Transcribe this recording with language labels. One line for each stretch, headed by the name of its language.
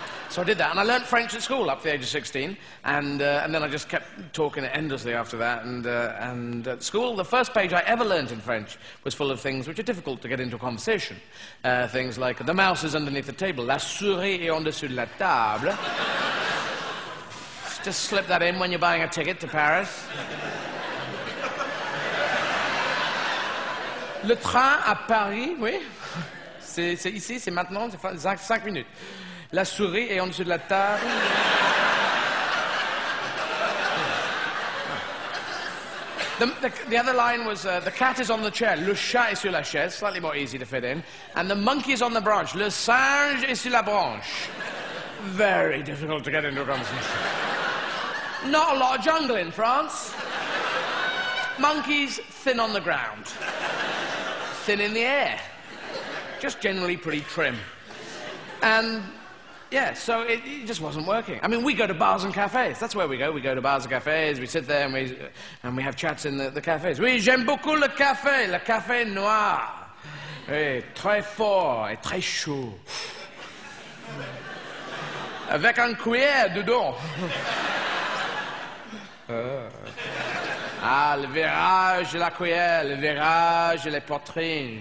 English: So I did that, and I learnt French at school up to the age of 16, and then I just kept talking endlessly after that, and at school, the first page I ever learnt in French was full of things which are difficult to get into a conversation. Things like, the mouse is underneath the table,
French: la souris est en dessous de la table.
English: Just slip that in when you're buying a ticket to Paris.
French: Le train à Paris, oui, c'est ici, c'est maintenant, c'est 5 minutes. La souris est en dessous de la table.
English: The other line was, the cat is on the chair,
French: le chat est sur la chaise,
English: slightly more easy to fit in, and the monkey is on the branch,
French: le singe est sur la branche.
English: Very difficult to get into a conversation. Not a lot of jungle in France. Monkeys, thin on the ground. Thin in the air. Just generally pretty trim. And yeah, so it just wasn't working. I mean, we go to bars and cafes. That's where we go. We go to bars and cafes. We sit there and we have chats in the cafes.
French: Oui, j'aime beaucoup le café noir. Oui, très fort et très chaud. Avec un cuillère dedans. Ah, le virage de la cuillère, le virage de la poitrine.